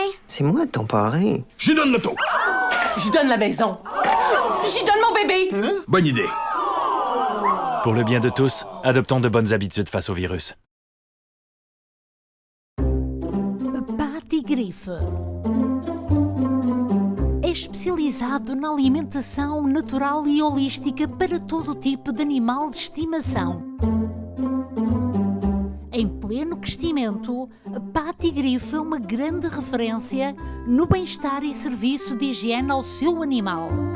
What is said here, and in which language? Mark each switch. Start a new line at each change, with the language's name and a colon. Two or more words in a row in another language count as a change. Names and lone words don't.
French: C'est moi, ton parrain. J'y donne l'auto. J'y donne la maison. J'y donne mon bébé. Bonne idée. Pour le bien de tous, adoptons de bonnes habitudes face au virus.
Portuguese: Patigrife é especializado na alimentação natural e holística para todo tipo de animal de estimação. Em pleno crescimento, a Patigrife é uma grande referência no bem-estar e serviço de higiene ao seu animal.